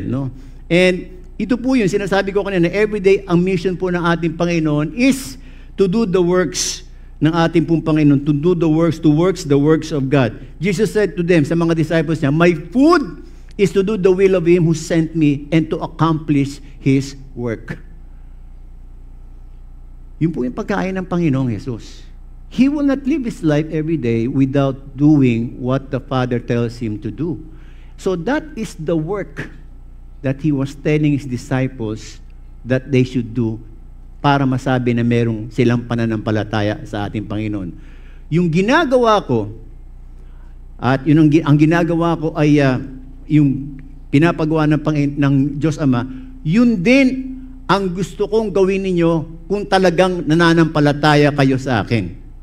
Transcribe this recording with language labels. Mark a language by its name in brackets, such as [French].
[Filipino] No? And ito po yun, sinasabi ko kanina, everyday, ang mission po ng ating Panginoon [English] is to do the works [Filipino] ng ating pong Panginoon, [English] to do the works of God. Jesus said to them, [Filipino] sa mga disciples niya, [English] my food is to do the will of Him who sent me and to accomplish His work. [Filipino] Yun po yung pagkain ng Panginoong Jesus. [English] He will not live His life every day without doing what the Father tells Him to do. So that is the work that He was telling His disciples that they should do [Filipino] para masabi na merong silang pananampalataya sa ating Panginoon. Yung ginagawa ko, at yun ang ginagawa ko ay yung pinapagawa ng Diyos Ama, yun din ang gusto kong gawin ninyo kung talagang nananampalataya kayo sa akin.